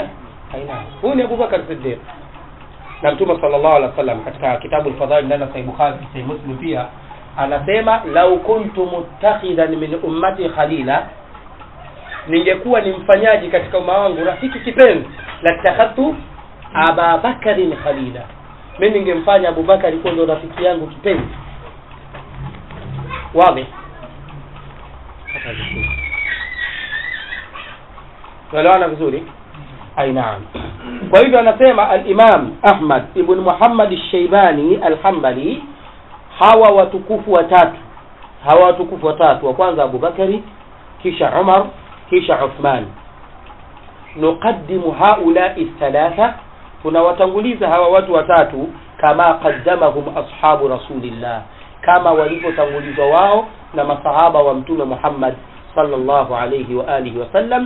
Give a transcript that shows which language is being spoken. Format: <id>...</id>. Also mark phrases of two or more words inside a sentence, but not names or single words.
<sw>Ai naam, huyu ni Abu Bakar Siddiq. Na mtume</sw> <ar>صلى الله عليه وسلم</ar> <sw>katika kitabu al-Fadhail ndani ya Sahih Bukhari, Sahih Muslim pia anasema,</sw> <ar>لو كنت متخذا من أمتي خليلا,</ar> <sw>ningekuwa ni mfanyaji katika umma wangu rafiki kipenzi,</sw> <ar>لاتخذت أبا بكر خليلا,</ar> <sw>mimi ningemfanya Abu Bakari kuwa ndo rafiki yangu kipenzi. Wazi? Tunaelewana vizuri? Ai naam. Kwa hivyo anasema al-Imam Ahmad ibn Muhammad al-Shaybani al-Hanbali, hawa watukufu watatu, wa kwanza Abu Bakari, kisha Umar, kisha Uthman.</sw> <ar>نقدم هؤلاء الثلاثة,</ar> <sw>tunawatanguliza hawa watu watatu, kama</sw> <ar>قدمهم أصحاب رسول الله,</ar> <sw>kama walipotangulizwa wao na masahaba wa mtume Muhammad</sw> <ar>صلى الله عليه وعلى آله وسلم.</ar>